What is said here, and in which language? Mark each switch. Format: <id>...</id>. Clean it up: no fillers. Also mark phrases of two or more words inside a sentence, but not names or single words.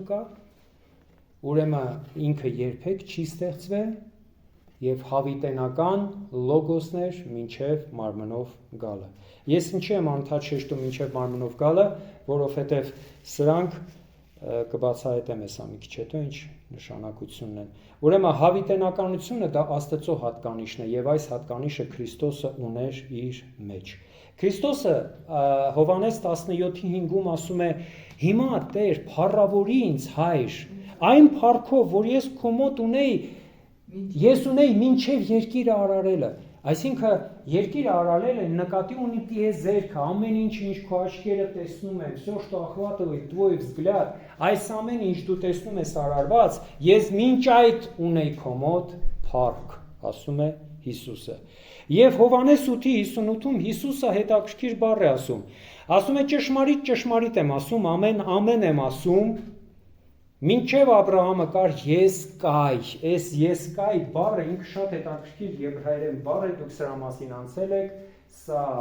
<hy>կա, ուրեմն ինքը երբեք չի ստեղծվել եւ հավիտենական լոգոսներ մինչեւ մարմնով գալը։ Ես ինչի եմ անդադ շեշտում մինչեւ մարմնով գալը, որովհետեւ սրանք կբացահայտեմ հեսա մի քիչ հետո ինչ նշանակությունն են։ Ուրեմն հավիտենականությունը դա Աստծո հատկանիշն է եւ այս հատկանիշը Քրիստոսը ուներ իր մեջ։ Քրիստոսը Հովհաննես 17:5-ում ասում է. «Հիմա Տեր, փառավորի ինձ Հայր, այն փառքով, որ ես քո մոտ ունեի մինչև երկիրը արարելը»։ Այսինքն երկիրը արարել են նկատի ունի տիեզերքը, ամեն ինչ քո աչքերը տեսնում են,</hy> <ru>всё, что охватывает твой взгляд,</ru> <hy>այս ամեն ինչ դու տեսնում ես արարված, ես մինչ այդ ունեի քո մոտ փառք, ասում է Հիսուսը։ Եվ Հովհաննես 8:58-ում Հիսուսը հետաքրքիր բառ է ասում։ Ասում է ճշմարիտ եմ ասում, ամեն եմ ասում, մինչև Աբրահամը կար ես կայ, այս ես կայ բառը ինքը շատ հետաքրքիր եբրայերեն բառ է, դուք սրա մասին անցել եք, սա</hy>